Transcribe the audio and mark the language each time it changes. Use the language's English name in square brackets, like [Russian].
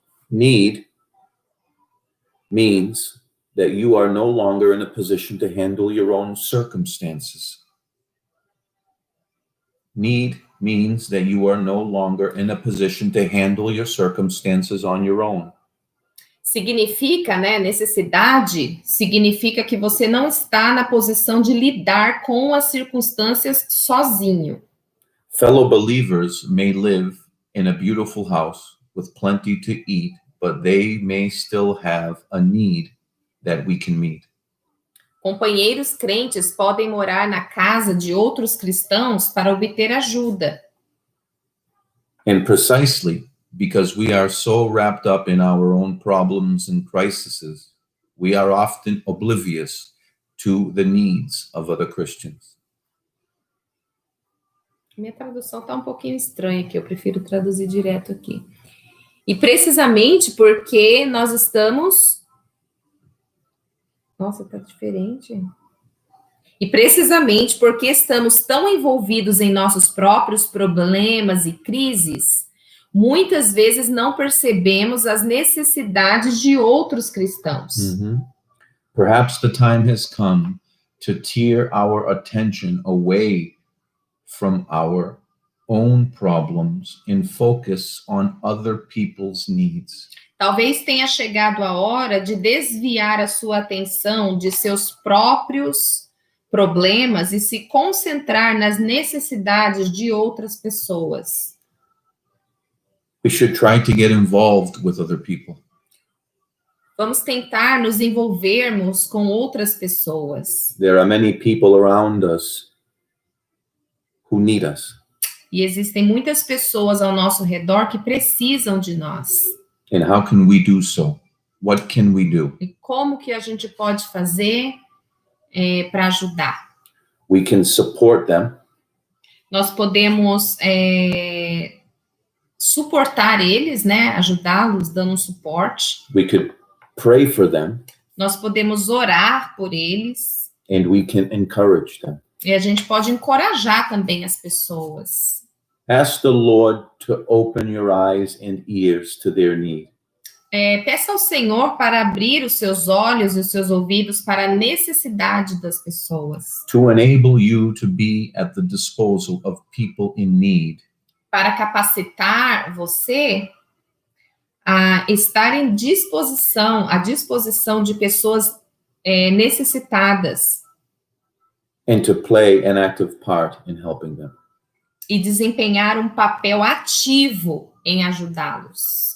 [English] Need means that you are no longer in a position to handle your own circumstances. Need means that you are no longer in a position to handle your circumstances on your own. [Portuguese] Significa, né, necessidade, significa que você não está na posição de lidar com as circunstâncias sozinho. [English] Fellow believers may live in a beautiful house with plenty to eat, but they may still have a need that we can meet. [Portuguese] Companheiros crentes podem morar na casa de outros cristãos para obter ajuda. [English] And precisely because we are so wrapped up in our own problems and crises, we are often oblivious to the needs of other Christians. [Portuguese] Minha tradução está um pouquinho estranha aqui, eu prefiro traduzir direto aqui. E precisamente porque nós estamos... Nossa, tá diferente. E precisamente porque estamos tão envolvidos em nossos próprios problemas e crises, muitas vezes não percebemos as necessidades de outros cristãos. [English] Perhaps the time has come to tear our attention away from our own problems and focus on other people's needs. [Portuguese] Talvez tenha chegado a hora de desviar a sua atenção de seus próprios problemas e se concentrar nas necessidades de outras pessoas. [English] We should try to get involved with other people. [Portuguese] Vamos tentar nos envolvermos com outras pessoas. [English] There are many people around us who need us. [Portuguese] E existem muitas pessoas ao nosso redor que precisam de nós. [English] And how can we do so? What can we do? [Portuguese] E como que a gente pode fazer para ajudar? [English] We can support them. [Portuguese] Nós podemos suportar eles, né? Ajudá-los, dando um suporte. [English] We could pray for them. [Portuguese] Nós podemos orar por eles. [English] And we can encourage them. [Portuguese] E a gente pode encorajar também as pessoas. [English] Ask the Lord to open your eyes and ears to their need. [Portuguese] Peça ao Senhor para abrir os seus olhos e os seus ouvidos para a necessidade das pessoas. [English] To enable you to be at the disposal of people in need. [Portuguese] Para capacitar você a estar à disposição de pessoas necessitadas. [English] And to play an active part in helping them. [Portuguese] E desempenhar um papel ativo em ajudá-los.